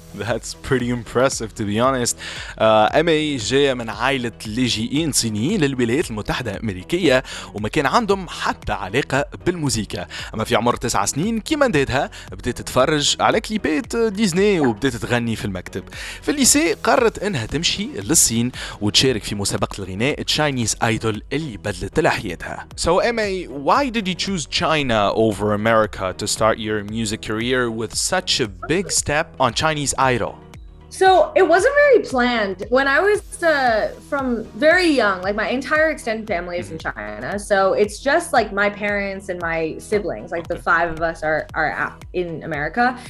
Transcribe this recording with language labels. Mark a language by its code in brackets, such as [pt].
[en] That's pretty impressive to be honest. [ar] أمي جاية من عائلة لاجئين صينيين للولايات المتحدة الأمريكية وما كان عندهم حتى علاقة بالموسيقى. أما في عمر 9 سنين كيما ندادها بدأت تتفرج على كليبات ديزني وبدأت تغني في المكتب. في الليسي قررت إنها تمشي للصين وتشارك في مسابقة الغناء Chinese Idol اللي بدلت لها حياتها. [en] So Emei, why did you choose China over America to start your music career with such a big step on Chinese Idol? So it wasn't very planned. When I was from very young, my entire extended family is in China. So it's just my parents and my siblings, the 5 of us are in America.